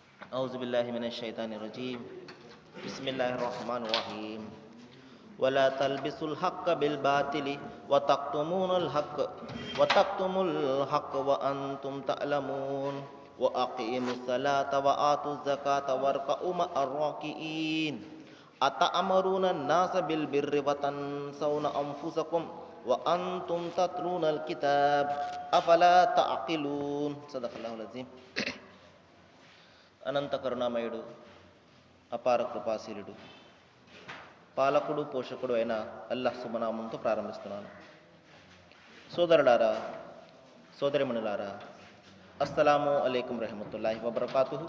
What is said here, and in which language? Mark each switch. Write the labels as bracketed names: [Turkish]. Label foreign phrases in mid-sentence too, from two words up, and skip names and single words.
[Arabic] أعوذ بالله من الشيطان الرجيم بسم الله الرحمن الرحيم ولا تلبسوا الحق بالباطل وتكتموا الحق وأنتم تعلمون وأقيموا الصلاة وآتوا الزكاة واركعوا مع الراكعين أتأمرون الناس بالبر وتنسون أنفسكم وأنتم تتلون الكتاب أفلا تعقلون صدق الله العظيم. [Telugu] అనంత కరుణామయుడు, అపార కృపాశీలుడు, పాలకుడు పోషకుడు అయిన అల్లాహ్ శుభనామంతో ప్రారంభిస్తున్నాను. సోదరులారా, సోదరిమణులారా, [Arabic] السلام عليكم رحمة الله وبركاته.